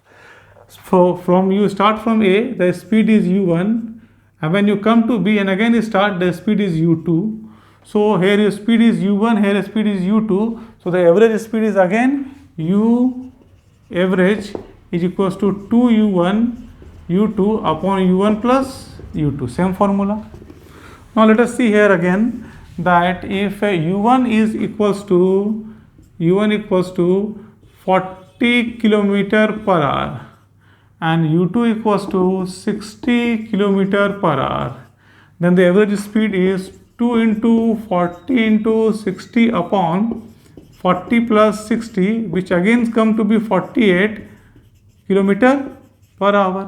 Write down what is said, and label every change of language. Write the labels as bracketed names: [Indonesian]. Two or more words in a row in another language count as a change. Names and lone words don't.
[English] So from you start from A, the speed is u1, and when you come to B and again you start, the speed is u2. So here your speed is u1, here speed is u2. So the average speed is again u average is equals to 2u1 u2 upon u1 plus u2. Same formula. Now let us see here again that if u1 is equals to 40 kilometer per hour and u2 equals to 60 kilometer per hour, then the average speed is 2 into 40 into 60 upon 40 plus 60, which again come to be 48 kilometer per hour.